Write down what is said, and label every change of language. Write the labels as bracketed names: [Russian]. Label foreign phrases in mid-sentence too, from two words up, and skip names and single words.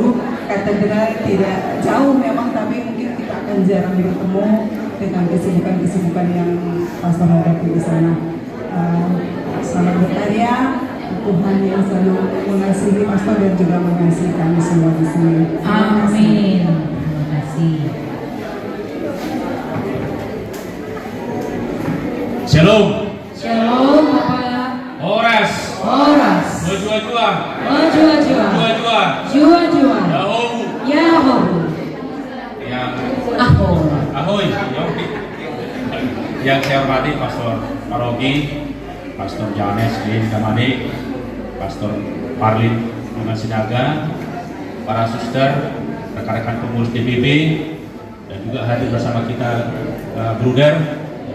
[Indonesian] Katedral tidak jauh memang, tapi mungkin kita akan jarang bertemu dengan kesibukan-kesibukan yang pastor hadapi di sana. Selamat berkarya, Tuhan yang selalu mengasihi pastor dan juga mengasihi kami semua di sini. Amin. Terima kasih. Shalom. Shalom Bapak. Horas. Horas. Jua-jua. Jua-jua. Jua-jua. Jua-jua. Yahoo. Yahoo. Yang Ahoy. Yang saya hormati Pastor Paroki, Pastor Janes di Damani, Pastor Parlin, Bunga Sinaga, para suster, rekan-rekan pengurus DPP, dan juga hadir bersama kita Bruder, ya.